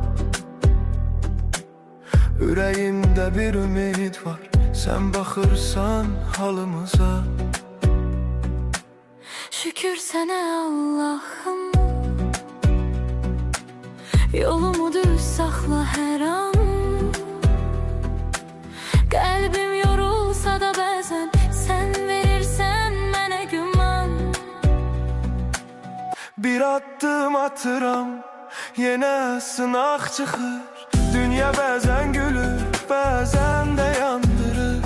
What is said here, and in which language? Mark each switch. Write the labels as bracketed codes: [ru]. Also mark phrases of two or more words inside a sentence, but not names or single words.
[tr] Yüreğimde bir ümit var, sen bakırsan halımıza. Şükür sana Allah'ım, yolumu düz saxla her an. [az] Qəlbim yorulsa da bəzən sən verirsən mənə güman. Bir addım atıram, yenə sınaq çıxır. Dünya bəzən gülür, bəzən də yandırır.